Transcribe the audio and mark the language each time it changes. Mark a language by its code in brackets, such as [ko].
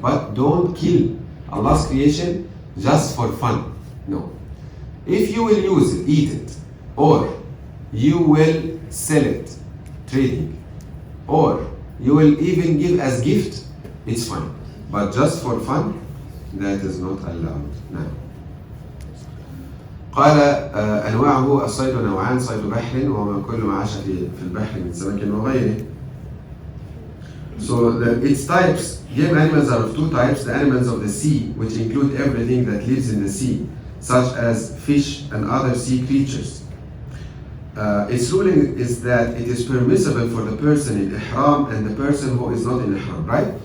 [en] But don't kill Allah's creation just for fun. No. If you will use it, eat it, or you will sell it, trading, or you will even give as gift, it's fine. But just for fun, that is not allowed now. [ar] قال أنواعه الصيد نوعان صيد بحر وما كل ما عاش في البحر من سمك وغيره. [en] So its types, game animals are of two types: the animals of the sea, which include everything that lives in the sea, such as fish and other sea creatures. Its ruling is that it is permissible for the person in ihram and the person who is not in ihram, right?